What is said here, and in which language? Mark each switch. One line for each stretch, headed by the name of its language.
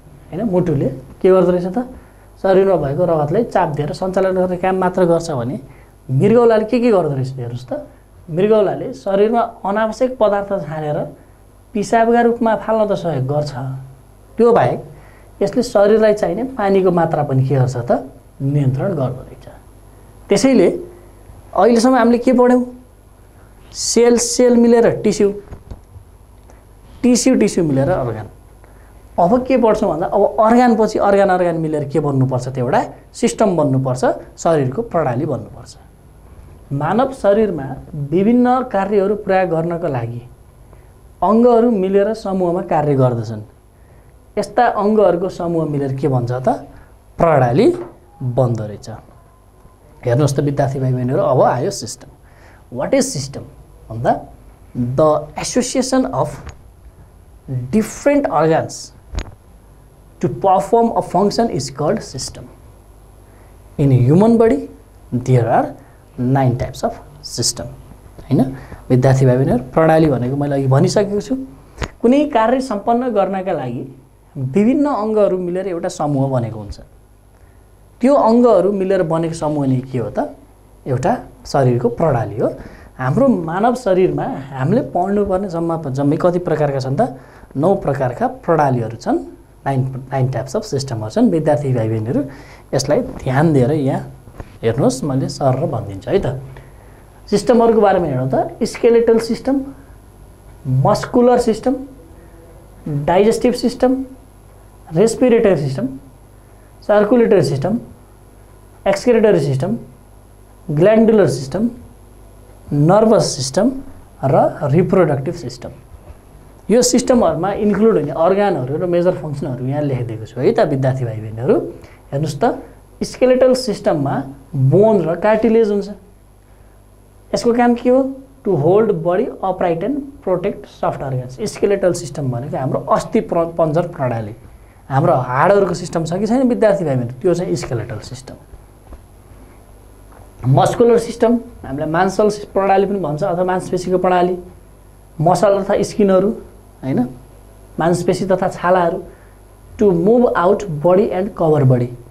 Nepali: हैन, मुटुले के गर्दो रहेछ त, शरीरमा भएको रगतलाई चाप दिएर सञ्चालन गर्ने काम मात्र गर्छ भने मृगौलाले के गर्दो रहेछ हेर्नुस् त, मृगौलाले शरीरमा अनावश्यक पदार्थ छानेर पिसाबका रूपमा फाल्न त सहयोग गर्छ, त्यो बाहेक यसले शरीरलाई चाहिने पानीको मात्रा पनि के गर्छ त, नियन्त्रण गर्दो रहेछ। त्यसैले अहिलेसम्म हामीले के पढ्यौँ, सेल मिलेर टिस्यु, टिस्यु मिलेर अर्गान। अब के पढ्छौँ भन्दा अब अर्गान पछि अर्गान मिलेर के बन्नुपर्छ त, एउटा सिस्टम बन्नुपर्छ, शरीरको प्रणाली बन्नुपर्छ। मानव शरीरमा विभिन्न कार्यहरू पुरा गर्नको लागि अङ्गहरू मिलेर समूहमा कार्य गर्दछन्। यस्ता अङ्गहरूको समूह मिलेर के भन्छ त, प्रणाली बन्दो रहेछ। हेर्नुहोस् त विद्यार्थी भाइ बहिनीहरू, अब आयो सिस्टम।
English: What is system भन्दा the association of different organs to perform a function is called system. In human body there are 9 types of system.
Nepali: हैन विद्यार्थी भाइ बहिनीहरु, प्रणाली भनेको मैले अघि भनिसकेको छु, कुनै कार्य सम्पन्न गर्नका लागि विभिन्न अङ्गहरू मिलेर एउटा समूह बनेको हुन्छ। त्यो अङ्गहरू मिलेर बनेको समूह नै के हो त, एउटा शरीरको प्रणाली हो। हाम्रो मानव शरीरमा हामीले पढ्नुपर्ने जम्मै कति प्रकारका छन् त, 9 प्रकारका प्रणालीहरू छन्, 9 टाइप्स अफ सिस्टमहरू छन्। विद्यार्थी भाइ बहिनीहरू यसलाई ध्यान दिएर यहाँ हेर्नुहोस्, मैले सरर भनिदिन्छु है त। सिस्टमहरूको बारेमा हेरौँ त, skeletal system, muscular system, digestive system, respiratory system, circulatory system, excretory system, glandular system, nervous system र रिप्रोडक्टिभ सिस्टम। यो सिस्टमहरुमा इन्क्लुड हुने अर्गानहरु र मेजर फंक्सनहरु यहाँ लेखिदिएको छु है त विद्यार्थी भाइ बहिनीहरु। हेर्नुस् त, स्केलेटल सिस्टममा बोन र कार्टिलेज हुन्छ। यसको काम के हो?
English: To hold body upright and protect soft organs.
Nepali: Skeletal system भनेको हाम्रो अस्थि पञ्जर प्रणाली, हाम्रो हाडहरुको सिस्टम छ कि छैन विद्यार्थी भाइ बहिनी, त्यो चाहिँ स्केलेटल सिस्टम। मस्कुलर सिस्टम हामीलाई मांसल प्रणाली पनि भन्छ अथवा मांसपेशीको प्रणाली, मसल तथा स्किनहरु हैन, मांसपेशी तथा छालाहरु,
English: To move out body and cover body.